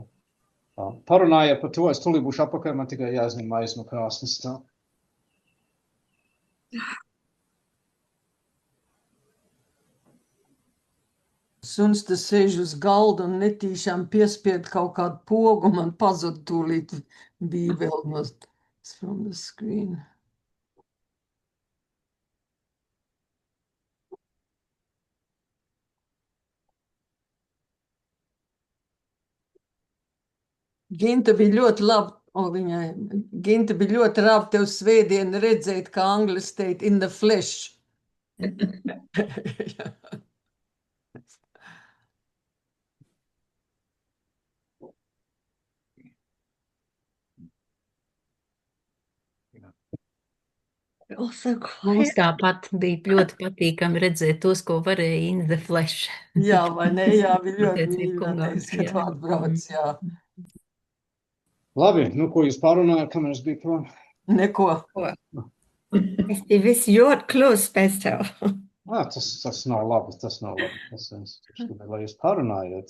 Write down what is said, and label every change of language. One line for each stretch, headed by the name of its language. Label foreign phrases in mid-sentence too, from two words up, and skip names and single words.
Latvian: Parunājiet par to, es tūlīt būšu apakaļ, man tikai jāizņem maize no krāsnes. Tā. Suns te sēž uz galda un netīšām piespied kaut kādu pogu, man pazud tūlīt bībeli no
English: from the screen.
Latvian: Ginta bija ļoti labi, Ginta bija ļoti labi tev svētdienu redzēt, kā anglis teikt,
English: in the flesh.
Latvian: Mums tāpat bija ļoti patīkami redzēt tos, ko varēja
English: in the flesh.
Latvian: Jā, vai ne? Jā, bija ļoti Pateicība mīļi, kungam, kad jā. tu atbrauc, jā. Labi, nu ko jūs pārunājat, kamēr es biju prom? Neko. Ir viss ļoti klūs pēc tev. Tas nav labi, tas nav labi. Es gribēju, lai jūs pārunājat.